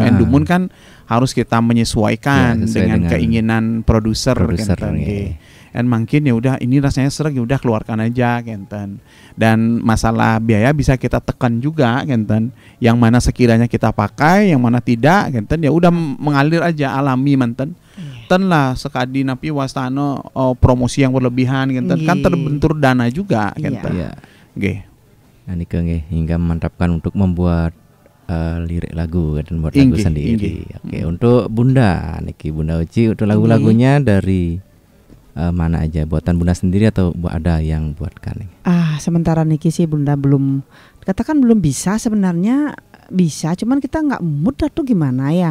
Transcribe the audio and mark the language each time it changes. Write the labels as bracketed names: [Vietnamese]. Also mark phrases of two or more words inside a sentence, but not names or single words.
[Balinese] Endumun kan [Indonesian] harus kita menyesuaikan dengan keinginan produser kenten. Dan mungkin ya udah ini rasanya seret ya udah keluarkan aja kenten. Dan masalah biaya bisa kita tekan juga kenten. Yang mana sekiranya kita pakai, yang mana tidak kenten ya udah mengalir aja [Balinese] alami manten. Ten lah sekadi napi wastano [Indonesian] promosi yang berlebihan kenten kan terbentur dana juga kenten. Nggih. Nah [Balinese] nika nggih [Indonesian] hingga memantapkan untuk membuat lirik lagu dan buat lagu sendiri. Oke, untuk Bunda niki Bunda Uci untuk lagu-lagunya dari mana aja buatan Bunda sendiri atau ada yang buatkan? Sementara niki sih Bunda belum katakan belum bisa sebenarnya bisa cuman kita nggak mood tuh gimana ya.